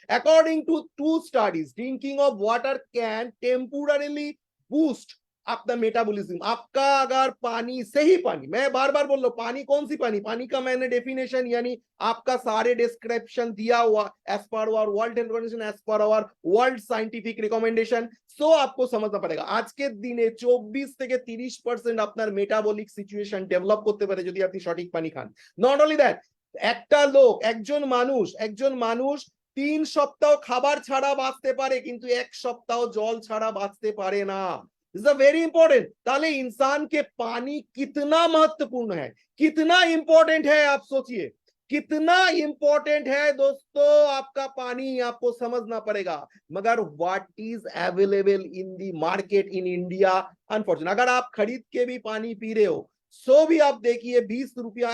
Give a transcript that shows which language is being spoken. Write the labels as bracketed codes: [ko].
[en] According to 2 studies drinking of water can temporarily boost आपका metabolism. [hi] आपका अगर पानी सही पानी, मैं बार बार बोल रहा हूं पानी कौन सी पानी, पानी का मैंने डेफिनेशन यानी आपका सारे डिस्क्रिप्शन दिया हुआ [en] As per our world health organisation, as per our world scientific recommendation. [hi] सो आपको समझना पड़ेगा आज के दिने [bn] 24 থেকে 30% আপনার মেটাবলিক সিচুয়েশন ডেভেলপ করতে পারে যদি আপনি সঠিক পানি খান। [en] not only that, [bn] একটা লোক একজন মানুষ 3 সপ্তাহ খাবার ছাড়া বাঁচতে পারে কিন্তু 1 সপ্তাহ জল ছাড়া বাঁচতে পারে না। [en] This is very important. [hi] ताले इंसान के पानी कितना महत्वपूर्ण है, कितना इंपॉर्टेंट है, आप सोचिए कितना इंपॉर्टेंट है दोस्तों आपका पानी, आपको समझना पड़ेगा। मगर [en] what is available in the market in India, [hi] unfortunate अगर आप खरीद के भी पानी पी रहे हो सो भी आप देखिए 20 रुपया।